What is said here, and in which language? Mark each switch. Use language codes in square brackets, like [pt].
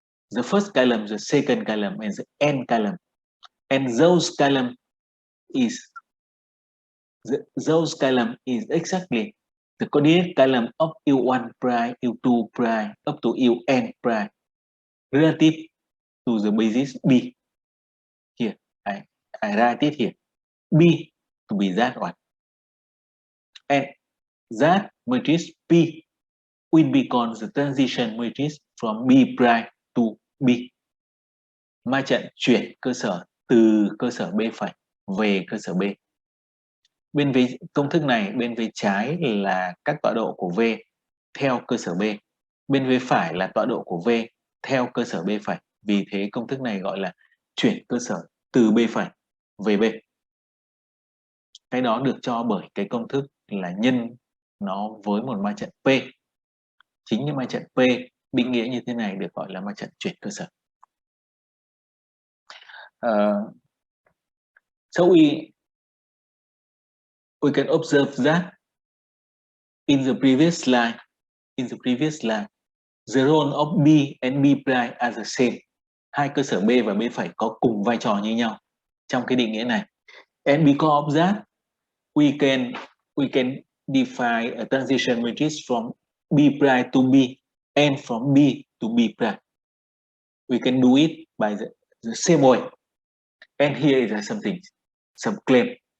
[en] The first column, the second column, and the n column. And those column is exactly the coordinate column of U1 prime, U2 prime, up to UN prime, relative to the basis B. Here, I write it here. B to be that one. And that matrix P will become the transition matrix from B prime to B. [vi] Ma trận chuyển cơ sở từ cơ sở B phẩy về cơ sở B. Bên phía công thức này, bên phía trái là các tọa độ của V theo cơ sở B. Bên phía phải là tọa độ của V theo cơ sở B phẩy. Vì thế công thức này gọi là chuyển cơ sở từ B phẩy về B. Cái đó được cho bởi cái công thức là nhân nó với một ma trận P. Chính như ma trận P định nghĩa như thế này được gọi là ma trận chuyển cơ sở. [en] So we can observe that in the previous slide, the role of B and B prime are the same. [vi] Hai cơ sở B và B phẩy có cùng vai trò như nhau trong cái định nghĩa này. [en] And because of that, we can define a transition matrix from B prime to B and from B to B prime. We can do it by the same way. And here is some claim.